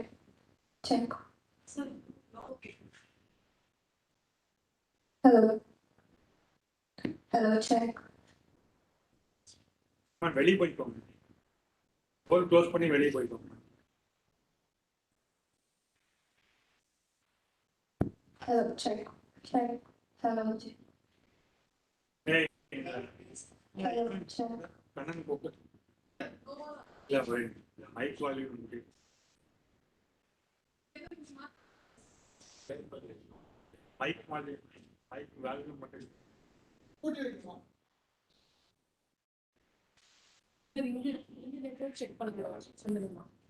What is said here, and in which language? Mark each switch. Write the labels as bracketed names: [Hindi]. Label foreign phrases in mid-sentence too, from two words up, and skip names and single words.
[English] Check. Okay. Hello. Hello, check. [Tamil] வெளியே போய்க்கோங்க. [English] door close [Tamil] பண்ணி வெளியே போய்க்கோங்க. [English] Hello, check. Check. Hello, check. Hello, check. [Tamil] கண்ணன் போக்கு. இல்ல [English] mic volume [Tamil] இருக்கு. [English] mic volume [Tamil] மட்டும் செக் பண்ணுங்க. சொல்லுங்கம்மா.